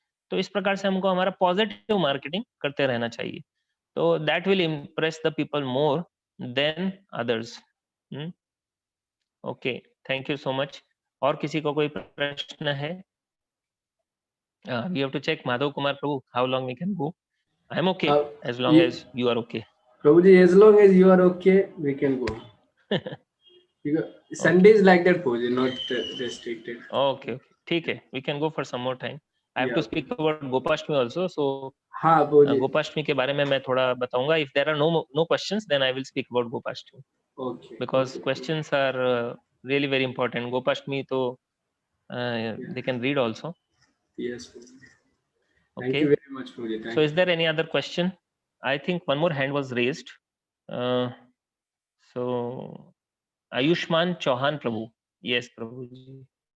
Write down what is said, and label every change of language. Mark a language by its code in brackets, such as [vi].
[hi] तो इस प्रकार से हमको हमारा पॉजिटिव मार्केटिंग करते रहना चाहिए, तो [en] That will impress the people more than others. Okay, thank you so much. [hi] और किसी को कोई प्रश्न है? [en] We have to check Madhav Kumar Prabhu, how long we can go? I am okay as long as you are okay. Prabhuji, as long as you are okay, we can go. Because Sunday is like that, Prabhuji, not restricted. Okay, [hi] ठीक है, [en] We can go for some more time. I have to speak about Gopashtami also, so [hi] हाँ Prabhuji. Gopashtami के बारे में मैं थोड़ा बताऊंगा। [en] If there are no questions then I will speak about Gopashtami, Okay. Because questions are really very important. Gopashtami तो they can read also. Yes, Prabhuji. Okay. Thank you very much, Prabhuji. So is there any other question? I think one more hand was raised. So Ayushman Chauhan Prabhu. Yes, Prabhu ji.